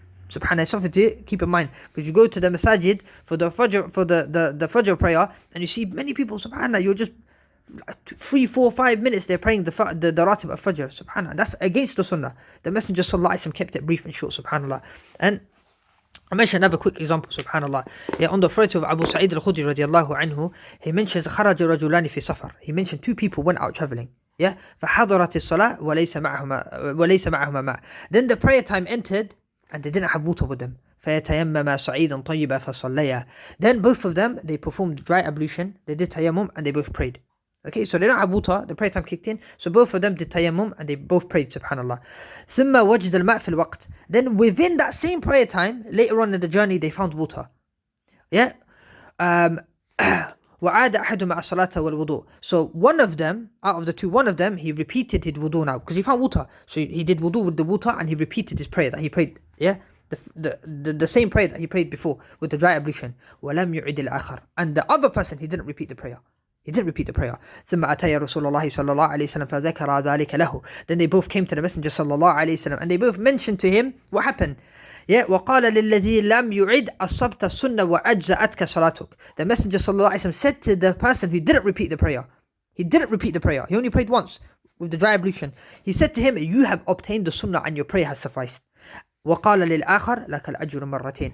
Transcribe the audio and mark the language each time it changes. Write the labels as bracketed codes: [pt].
[en] Subhanallah, it's something to keep in mind, because you go to the masajid for the Fajr, for the Fajr prayer, and you see many people, subhanallah, you're just 3, 4, 5 minutes they're praying the ratib of Fajr, subhanallah. That's against the sunnah. The Messenger sallallahu alaihi wasallam kept it brief and short, subhanallah. And I mentioned another quick example, subhanallah. Yeah, on the authority of Abu Sa'id al-Khudri radiyallahu anhu, he mentions [ar] خرج رجلان في سفر. [en] He mentioned 2 people went out traveling. [ar] Yeah, فحضرت الصلاة وليس معهما ماء. [en] Then the prayer time entered, and they didn't have water with them. [ar] فَيَتَيَمَّمَا صَعِيدًا طَيِّبًا فَصَلَّيَا. [en] Then both of them, they performed dry ablution, they did tayammum, and they both prayed. Okay, so they don't have water, the prayer time kicked in, so both of them did tayammum, and they both prayed, subhanallah. [ar] ثُمَّ وَجْدَ الْمَاء فِي الْوَقْتِ. [en] Then within that same prayer time, later on in the journey, they found water. [ar] Yeah. وَعَادَ أَحَدُهُمْ مَعَ الصَّلَاةِ وَالْوُضُوءِ. [en] So one of them, out of the 2, one of them, he repeated his wudu now, because he found water. So he did wudu with the water, and he repeated his prayer that he prayed. Yeah. The same prayer that he prayed before with the dry ablution. [ar] وَلَمْ يُعِدِ الْآخَرِ. [en] And the other person, he didn't repeat the prayer. [ar] ثم أتى رسول الله صلى الله عليه وسلم فذكر ذلك له. [en] Then they both came to the Messenger [ar] صلى الله عليه وسلم, [en] and they both mentioned to him what happened. [ar] Yeah, وقال للذي لم يعد أصبت السنة وأجزأتك صلاتك. [en] The Messenger [ar] صلى الله عليه وسلم [en] said to the person who didn't repeat the prayer. He only prayed once with the dry ablution. He said to him, you have obtained the sunnah and your prayer has sufficed. [ar] وقال للآخر لك الأجر مرتين.